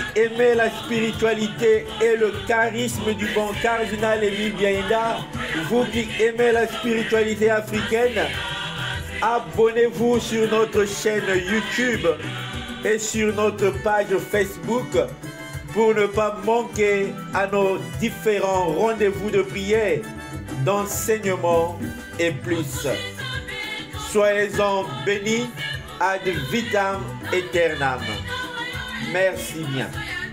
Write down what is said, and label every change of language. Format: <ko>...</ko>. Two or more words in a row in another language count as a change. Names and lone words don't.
<fr>aimez la spiritualité et le charisme du bon cardinal Émile Biaïenda, vous qui aimez la spiritualité africaine, abonnez-vous sur notre chaîne YouTube et sur notre page Facebook pour ne pas manquer à nos différents rendez-vous de prière, d'enseignement et plus. Soyez-en bénis</fr> <la>ad vitam aeternam.</la> <fr>Merci bien.</fr>